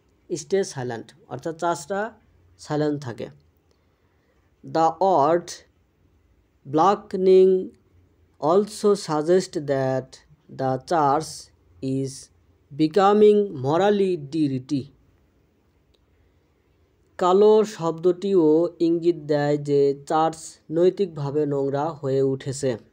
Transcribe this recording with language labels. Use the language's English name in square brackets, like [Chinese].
[English] stay silent [Bangla] অর্থাৎ চার্চটা silent থাকে। [English] The word blackening also suggests that the church is becoming morally dirty. [Bangla] কালো শব্দটিও ইঙ্গিত দেয় যে চার্চ নৈতিকভাবে নোংরা হয়ে উঠেছে।